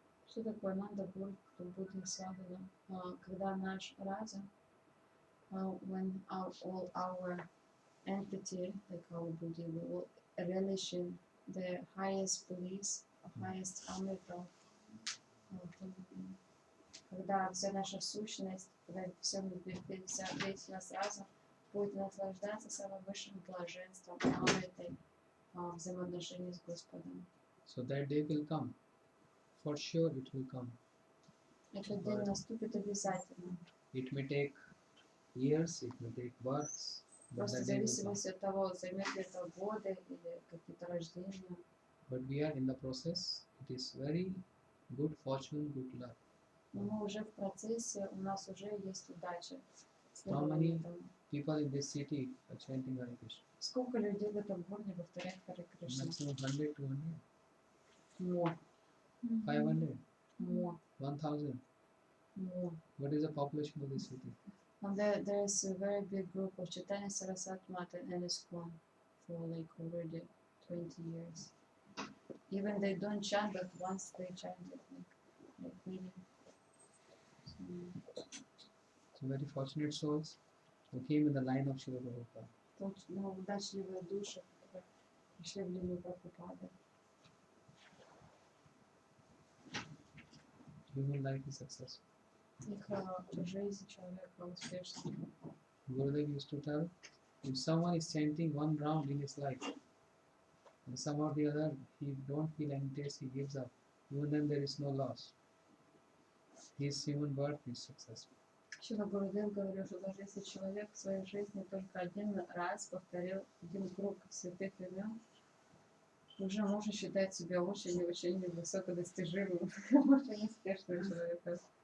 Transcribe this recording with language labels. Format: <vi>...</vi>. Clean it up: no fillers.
<ru>Что такое ананда будхи свадана? Когда наш разум,</ru> <en>when all our entity, like our buddhi, will relish in the highest bliss, highest amrita,</en> <ru>когда вся наша сущность, когда весь наш разум будет наслаждаться самым высшим блаженством, амритой, взаимоотношений с Господом.</ru> <en>So that day will come. For sure it will come.</en> <ru>Этот день наступит обязательно.</ru> <en>It may take years, it may take births.</en> <ru>Просто в зависимости от того, займет ли это годы или какие-то рождения.</ru> <en>But we are in the process. It is very good fortune, good luck.</en> <ru>Но мы уже в процессе, у нас уже есть удача.</ru> <en>How many people in this city are chanting Hare Krishna?</en> <ru>Сколько людей в этом городе повторяют Харе Кришна?</ru> <en>Maximum 100, 200, More. 500, More. 1000. More. What is the population of this city? And there is a very big group of Chaitanya Saraswati Mata and ISKCON for like already 20 years. Even they don't chant, but once they chant it, like really. So very fortunate souls who came in the line of Srila Prabhupada.</en> <ru>Точно удачливые души, которые пришли в линию Прабхупады.</ru> <en>Human life is successful.</en> <ru>Их жизнь человека успешна.</ru> <en>Gurudev used to tell, if someone is chanting one round in his life, and somehow or the other he don't feel any taste, he gives up. Even then there is no loss. His human birth is successful.</en> <ru>Шрила Гурудев говорил, что даже если человек в своей жизни только один раз повторил один круг святых имен, уже можно считать себя очень высокодостижимым, очень успешным человеком.</ru>